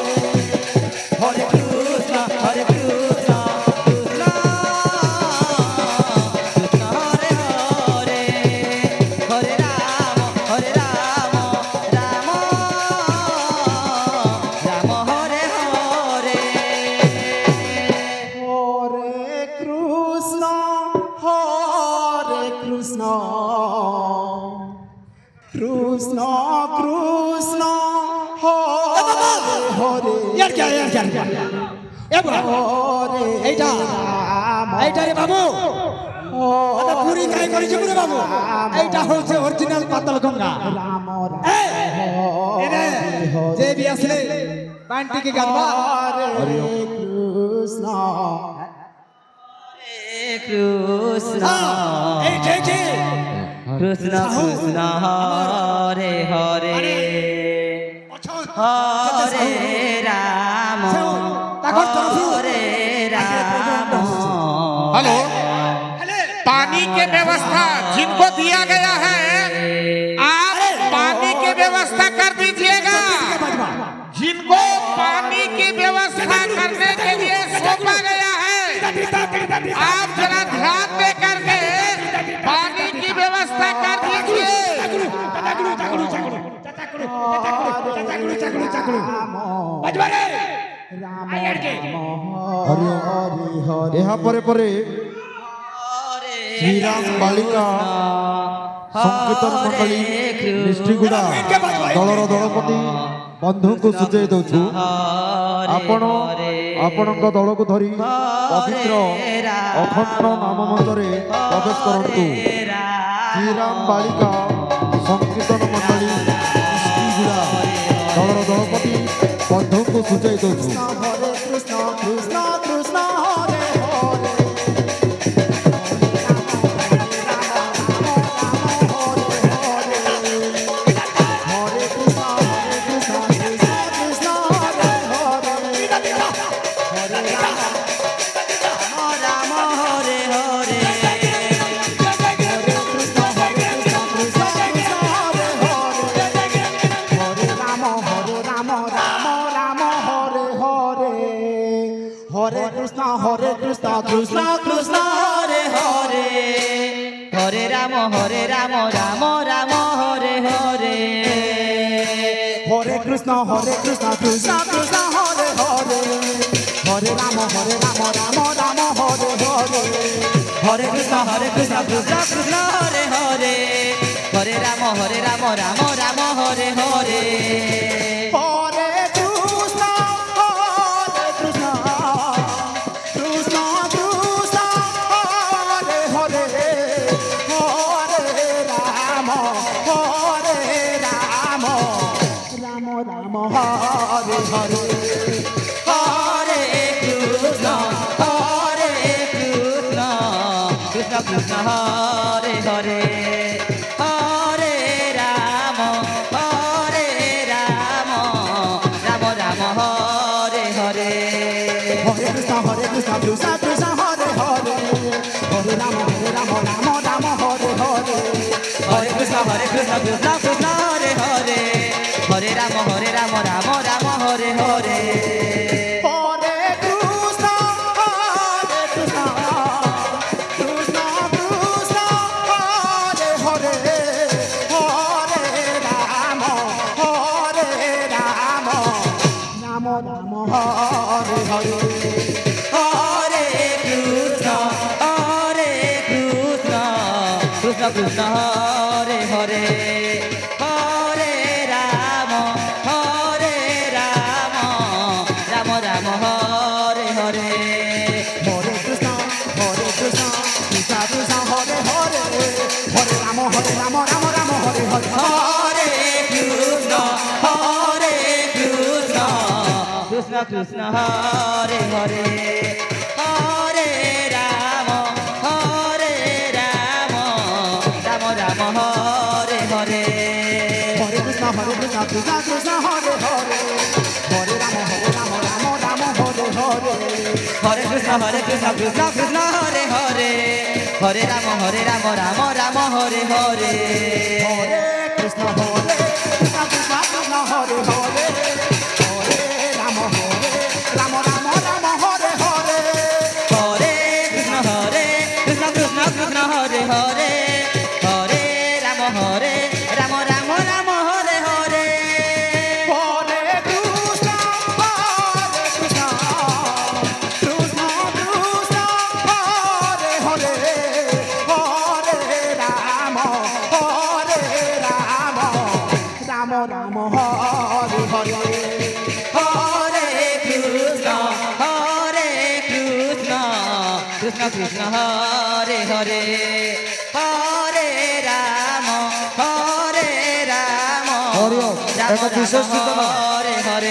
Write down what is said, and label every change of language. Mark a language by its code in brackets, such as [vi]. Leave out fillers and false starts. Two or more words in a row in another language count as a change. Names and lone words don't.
[sa] হরে কৃষ্ণ কৃষ্ণ কৃষ্ণ হরে হরে হরে রাম রাম রাম হরে হরে হরে কৃষ্ণ কৃষ্ণ কৃষ্ণ হরে হরে यार क्या ए बुरा হরে [bn] এইটা [sa] রাম [bn] এইটা রে বাবু আরে পুরি কাই করেছে পুরি বাবু এইটা হচ্ছে অরিজিনাল পাতাল গঙ্গা [sa] রাম এই এনে যে বি আসলে পান্টি কে গাদবা হরে কৃষ্ণ কৃষ্ণ [bn] এই যে [sa] কৃষ্ণ কৃষ্ণ হরে হরে হরে রাম হরে রাম। [hi] हेलो, पानी के व्यवस्था जिनको दिया गया है आप पानी की व्यवस्था कर दीजिएगा। जिनको पानी की व्यवस्था करने के लिए सौंपा गया है आप जरा ध्यान दे करके पानी की व्यवस्था कर दीजिए। [or] ଏହା ପରେ ପରେ ଶ୍ରୀରାମ ବାଳିକା ସଂକୀର୍ତ୍ତନ ମଣ୍ଡଳୀ ନିଷ୍ଠିଗୁଡ଼ା ଦଳର ଦଳପତି ବନ୍ଧୁଙ୍କୁ ସୂଚାଇ ଦେଉଛୁ ଆପଣ ଆପଣଙ୍କ ଦଳକୁ ଧରି ପବିତ୍ର ଅଖଣ୍ଡ ନାମ ମନ୍ଦିରରେ ପ୍ରବେଶ କରନ୍ତୁ। ଶ୍ରୀରାମ ବାଳିକା ସଂକୀର୍ତ୍ତନ ମଣ୍ଡଳୀ ନିଷ୍ଠିଗୁଡ଼ା ଦଳର ଦଳପତି ବନ୍ଧୁଙ୍କୁ ସୂଚାଇ ଦେଉଛୁ। [sa] हरे कृष्ण कृष्ण कृष्ण हरे हरे রাম হরে হরে हरे कृष्ण कृष्ण कृष्ण हरे हरे হরে রাম রাম রাম হরে হরে हरे कृष्ण कृष्ण कृष्ण हरे हरे हरे राम राम राम हरे हरे হরে কৃষ্ণ কৃষ্ণ কৃষ্ণ হরে হরে হরে রাম রাম রাম হরে হরে हरे कृष्ण कृष्ण कृष्ण कृष्ण हरे हरे हरे राम राम राम हरे हरे হরে কৃষ্ণ কৃষ্ণ কৃষ্ণ হরে হরে হরে রাম রাম রাম হরে হরে हरे कृष्ण कृष्ण कृष्ण हरे हरे हरे राम राम हरे हरे হরে কৃষ্ণ কৃষ্ণ কৃষ্ণ হরে হরে হরে রাম রাম হরে হরে हरे कृष्ण कृष्ण कृष्ण कृष्ण हरे हरे हरे राम राम राम हरे हरे হরে কৃষ্ণ কৃষ্ণ কৃষ্ণ হরে হরে হরে রাম রাম রাম হরে হরে हरे कृष्ण कृष्ण कृष्ण हरे हरे हरे राम राम हरे हरे হরে কৃষ্ণ কৃষ্ণ কৃষ্ণ হরে হরে হরে রাম রাম রাম হরে হরে हरे कृष्ण कृष्ण कृष्ण हरे हरे हरे राम राम हरे हरे হরে কৃষ্ণ কৃষ্ণ কৃষ্ণ হরে হরে হরে রাম রাম হরে হরে हरे कृष्ण कृष्ण कृष्ण हरे हरे हरे राम राम हरे हरे হরে কৃষ্ণ কৃষ্ণ কৃষ্ণ হরে হরে হরে রাম রাম হরে হরে हरे कृष्ण कृष्ण कृष्ण हरे हरे हरे राम राम हरे हरे হরে কৃষ্ণ কৃষ্ণ কৃষ্ণ হরে হরে হরে রাম [or] ହରି ଓମ। ଏକ ବିଶେଷ ସୂଚନା [sa] হরে হরে